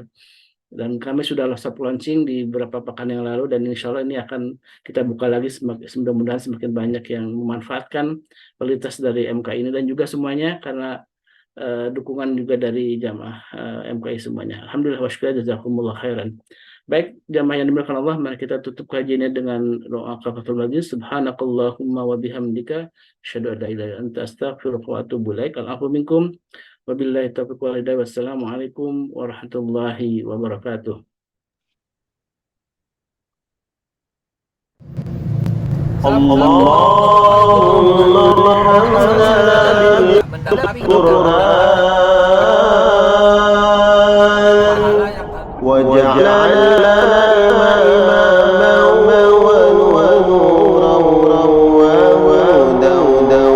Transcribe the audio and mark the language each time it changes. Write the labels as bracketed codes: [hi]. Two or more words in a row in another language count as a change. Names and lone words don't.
[id] Dan kami sudah [en] soft launching [id] di beberapa pekan yang lalu, dan [ar] إن شاء الله [id] ini akan kita buka lagi, mudah-mudahan semakin banyak yang memanfaatkan kualitas dari MKI ini, dan juga semuanya karena dukungan juga dari jamaah MKI semuanya. [ar] الحمد لله وشكر، جزاكم الله خيرا. [id] Baik jamaah yang dimuliakan Allah, mari kita tutup kajiannya dengan doa [ar] كفارة المجلس. سبحانك اللهم وبحمدك أشهد أن لا إله إلا أنت أستغفرك وأتوب إليك. العفو منكم. وبالله التوفيق والهداية. والسلام عليكم ورحمة الله وبركاته. اللهم حمدنا بالقرآن واجعلنا إماما ونورا وهدى